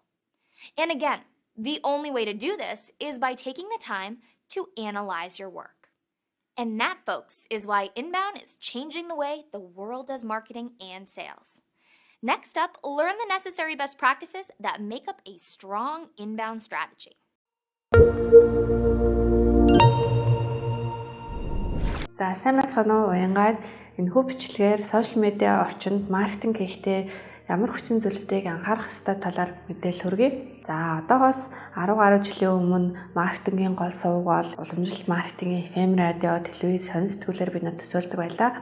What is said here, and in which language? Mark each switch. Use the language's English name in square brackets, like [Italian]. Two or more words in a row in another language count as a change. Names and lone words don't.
[English] And again, the only way to do this is by taking the time to analyze your work. And that, folks, is why Inbound is changing the way the world does marketing and sales. Next up, learn the necessary best practices that make up a strong inbound strategy. [Mongolian] За сайн байцгаана уу? Уянгаад энэ хөв бичлэгээр [English] social media [Mongolian] орчинд маркетинг хийхдээ ямар хүчин зүйлүүдийг анхаарах ёстой талаар мэдээлэл хүргэе. За одоогоос 10 гаруй жилийн өмнө маркетингийн гол сувг бол уламжлалт маркетингийн FM радио, телевиз, сонин сэтгүүлээр бид нар төсөөлдөг байлаа.